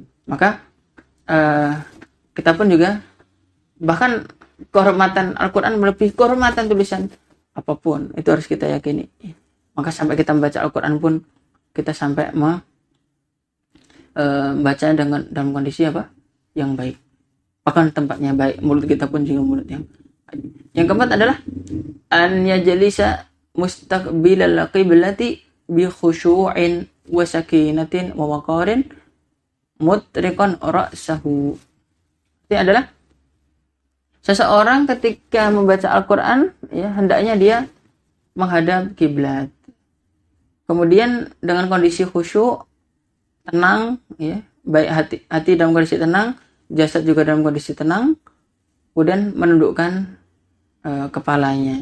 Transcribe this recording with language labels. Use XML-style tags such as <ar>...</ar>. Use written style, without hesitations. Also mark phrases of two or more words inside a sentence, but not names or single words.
<id>Maka kita pun juga, bahkan kehormatan Al-Quran melebihi kehormatan tulisan apapun, itu harus kita yakini. Maka sampai kita membaca Al-Quran pun kita sampai membaca dalam kondisi apa? Yang baik. Bahkan tempatnya baik, mulut kita pun juga mulut yang baik. Yang keempat adalah</id> <ar>أن يجلس مستقبل القبلة ب خشوع و سكينة و وقار مطرقا رأسه.</ar> <id>Itu adalah seseorang ketika membaca Al-Quran, ya, hendaknya dia menghadap kiblat. Kemudian dengan kondisi khusyuk, tenang, ya, baik hati dalam kondisi tenang, jasad juga dalam kondisi tenang, kemudian menundukkan kepalanya.</id>